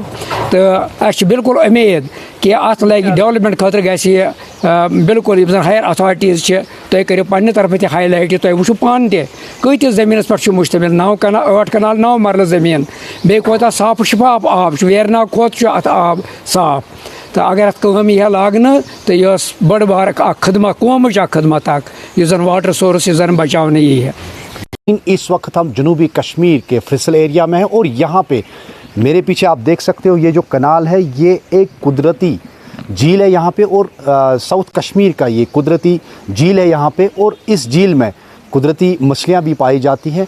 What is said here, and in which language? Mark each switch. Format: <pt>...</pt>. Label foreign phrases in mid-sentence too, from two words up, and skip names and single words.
<ks>تہٕ اَسہِ چھِ بالکل اُمید کہ اتھ لگہِ ڈیولپمنٹ خٲطرٕ گژھِ یہِ بالکل یِم زن</ks> <en>higher authorities</en> <ks>چھِ تُہۍ کٔرِو پننہِ طرفہٕ تہِ ہائی لایٹ، تُہۍ وٕچھِو پانہٕ تہِ کۭتِس زٔمیٖنس پٮ۪ٹھ چھُ مُشتمل، 8 کنال 9 مرلہٕ زٔمیٖن، بیٚیہِ کوتاہ صاف و شفاف آب چھُ، ویرناگ کھۄتہٕ چھُ اتھ آب صاف، تو اگر اتھ کٲم یی لاگنہٕ تو یہ بڑ بار خدمت قومٕچ خدمت یُس زن</ks> <en>water source</en> <ks>یُس زن بچاونہٕ یی ہے۔</ks> <ur>اس وقت ہم جنوبی کشمیر کے فیصل ایریا میں ہیں اور یہاں پہ میرے پیچھے آپ دیکھ سکتے ہو یہ جو کنال ہے یہ ایک قدرتی جھیل ہے یہاں پہ، اور ساؤتھ کشمیر کا یہ قدرتی جھیل ہے یہاں پہ، اور اس جھیل میں قدرتی مچھلیاں بھی پائی جاتی ہیں۔</ur>